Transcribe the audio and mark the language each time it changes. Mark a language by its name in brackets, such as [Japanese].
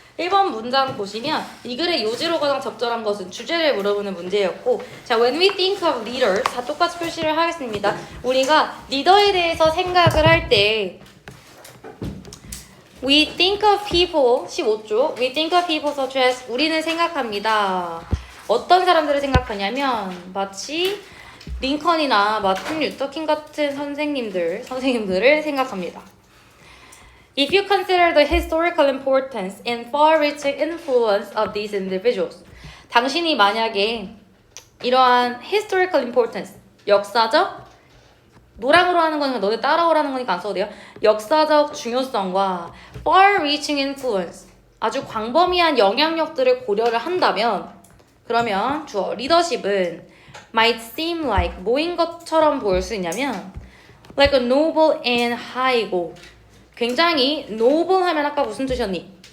[Korean] 1번 문장 보시면 이 글의 요지로 가장 적절한 것은 주제를 물어보는 문제였고, 자, [English] when we think of leaders, [Korean] 다 똑같이 표시를 하겠습니다. 우리가 리더에 대해서 생각을 할 때 [English] we think of people, [Korean] 15조, [English] we think of people such as, [Korean] 우리는 생각합니다. 어떤 사람들을 생각하냐면 마치 링컨이나 마틴 루터킹 같은 선생님들을 생각합니다. [English] If you consider the historical importance and far-reaching influence of these individuals, [Korean] 당신이 만약에 이러한 [English] historical importance, [Korean] 역사적, 노랑으로 하는 거니까 너네 따라오라는 거니까 안 써도 돼요. 역사적 중요성과 [English] far-reaching influence, [Korean] 아주 광범위한 영향력들을 고려를 한다면, 그러면 주어 리더십은 [English] might seem like, [Korean] 뭐인 것처럼 보일 수 있냐면 [English] like a noble and high goal, [Korean] 굉장히 noble 하면 아까 무슨 뜻이었니?